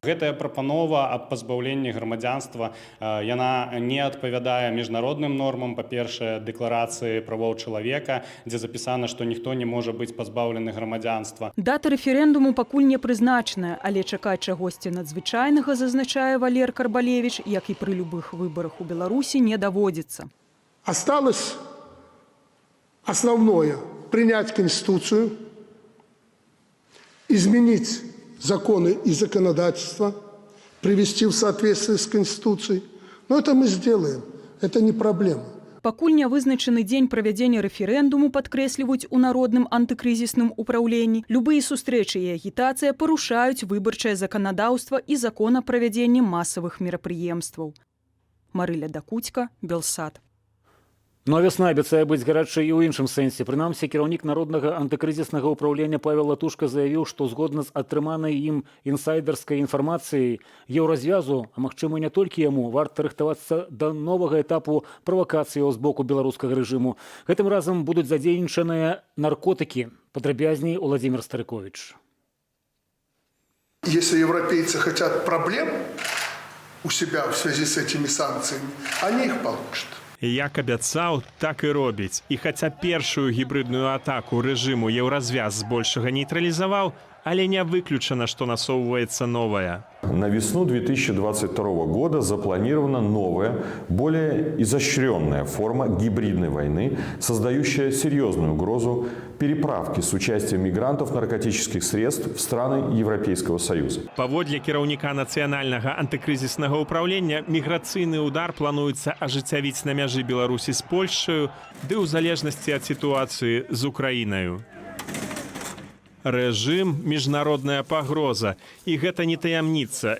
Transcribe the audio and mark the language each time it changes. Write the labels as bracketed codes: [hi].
[be] Гэтая прапанова аб пазбаўленні грамадзянства, яна не адпавядае міжнародным нормам, па-першае, дэкларацыі правоў чалавека, дзе запісана, што ніхто не можа быць пазбаўлены грамадзянства. Дата рэферэндуму пакуль не прызначаная, але чакаць чагосьці надзвычайнага, зазначае Валер Карбалевіч, як і пры любых выбарах у Беларусі, не даводзіцца. [ru] Осталось основное – принять Конституцию, изменить законы и законодательство, привести в соответствие с Конституцией. Но это мы сделаем, это не проблема. [be] Пакуль не вызначаны дзень правядзення рэферэндуму, падкрэсліваюць у народным антыкрызісным упраўленні, любыя сустрэчы і агітацыя парушаюць выбарчае заканадаўства і закон о правядзенні масавых мерапрыемстваў. Марыля Дакуцька, Белсат. Но вясна абяцае быць гарачай і ў іншым сэнсе. Прынамсі, кіраўнік народнага антыкрызіснага ўпраўлення Павел Латушка заявіў, што згодна з атрыманай ім інсайдерскай інфармацыяй еўразвязу, а магчыма не толькі яму, варта рыхтавацца да новага этапу правакацыяў з боку беларускага рэжыму. Гэтым разам будуць задзейнічаныя наркотыкі. Падрабязней Владимир Старыкович. [ru] Если европейцы хотят проблем у себя в связи с этими санкциями, они их получат. [be] Як абяцаў, так і робіць. І хаця першую гібридную атаку рэжыму еўразвяз збольшага нейтралізаваў, але не выключана, што насоўваецца новая. [ru] На весну 2022 года запланирована новая, более изощренная форма гибридной войны, создающая серьезную угрозу переправки с участием мигрантов наркотических средств в страны Европейского Союза. [be] Паводле кіраўніка нацыянальнага антыкрызіснага ўпраўлення, міграцыйны удар плануецца ажыццявіць на мяжы Беларусі з Польшчаю, ды ў залежнасці ад сітуацыі з Украінаю. Рэжым – міжнародная пагроза. І гэта не таямніца.